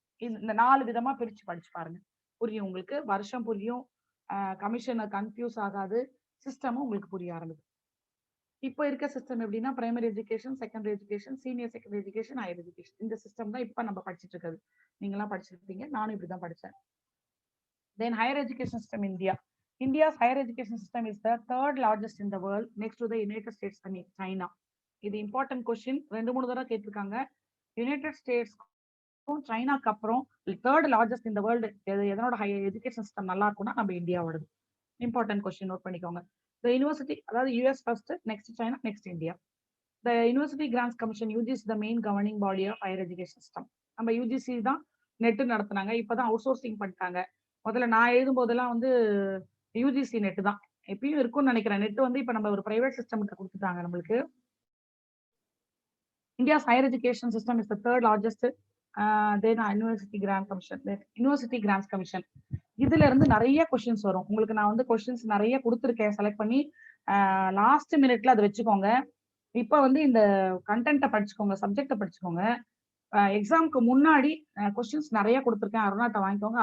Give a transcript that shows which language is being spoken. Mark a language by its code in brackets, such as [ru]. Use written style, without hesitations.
[ta] இந்த 4 விதமா பிரிச்சு படிச்சு பாருங்க, புரியும் உங்களுக்கு. வருஷம் புரியும், கமிஷனை கன்ஃபியூஸ் ஆகாது, சிஸ்டமும் உங்களுக்கு புரிய ஆரம்பிக்கும். இப்போ இருக்க சிஸ்டம் எப்படின்னா primary education, secondary education, senior secondary education, higher education. இந்த சிஸ்டம் தான் இப்ப நம்ம படிச்சுட்டு இருக்கிறது. நீங்க எல்லாம் படிச்சிருப்பீங்க, நானும் இப்படிதான் படிச்சேன். தென் higher education system India. [en] India's higher education system is the 3rd largest in the world, next to the United States and China. [ta] இது இம்பார்ட்டன்ட் கொஸ்டின், 2-3 தடவை கேட்டிருக்காங்க. யுனைடெட் ஸ்டேட்ஸ்க்கும் சைனாக்கு அப்புறம் [en] 3rd largest in the world [ta] எதனோட higher education system நல்லா இருக்கும்னா நம்ம இந்தியாவோடது. Important question, note பண்ணிக்கோங்க. [en] The university, அதாவது US first, next China, next India. The University Grants Commission, UGC is the main governing body of higher education system. [ta] நம்ம UGC தான் net நடத்துனாங்க, இப்பதான் out sourcing பண்ணிட்டாங்க. முதல்ல நான் எழுதும் போதெல்லாம் வந்து யூஜிசி நெட் தான், எப்பயும் இருக்கும்னு நினைக்கிறேன். நெட் வந்து இப்ப நம்ம ஒரு பிரைவேட் சிஸ்டம் கொடுத்துட்டாங்க நம்மளுக்கு. [en] India's higher education system is the 3rd largest. Then University Grants Commission, University Grants Commission. [ta] இதுல இருந்து நிறைய கொஸ்டின்ஸ் வரும் உங்களுக்கு. நான் வந்து கொஸ்டின்ஸ் நிறைய கொடுத்துருக்கேன், செலக்ட் பண்ணி லாஸ்ட் மினிட்ல அதை வச்சுக்கோங்க. இப்ப வந்து இந்த கண்டென்ட்டை படிச்சுக்கோங்க, சப்ஜெக்டை படிச்சுக்கோங்க. எக்ஸாமுக்கு முன்னாடி கொஸ்டின்ஸ் நிறைய கொடுத்துருக்கேன், அருணாட்ட வாங்கிக்கோங்க.